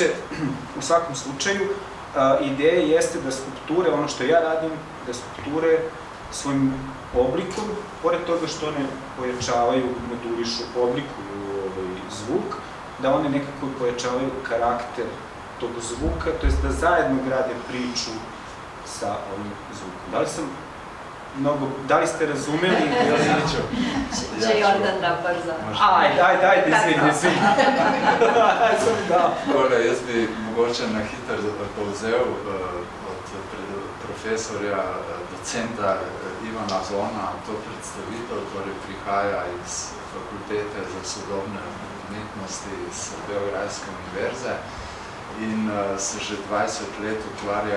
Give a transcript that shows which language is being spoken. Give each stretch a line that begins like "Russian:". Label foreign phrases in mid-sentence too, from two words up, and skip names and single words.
Serbian: U svakom slučaju, ideja jeste da skulpture, ono što ja radim, da skulpture svojim oblikom, pored toga što one pojačavaju, modurišu, oblikuju zvuk, da one nekako pojačavaju karakter tog zvuka, to jest da zajedno grade priču sa ovim zvukom. Da li ste razumeli? Če Jordan da brzo. Ajde, izvini.
Slovenian: Tole, jaz bi mogoče na hitro povzel od profesorja, docenta Ivana Zona to predstavitev, torej prihaja iz Fakultete za sodobne umetnosti iz Beograjske univerze in se že 20 let ukvarja,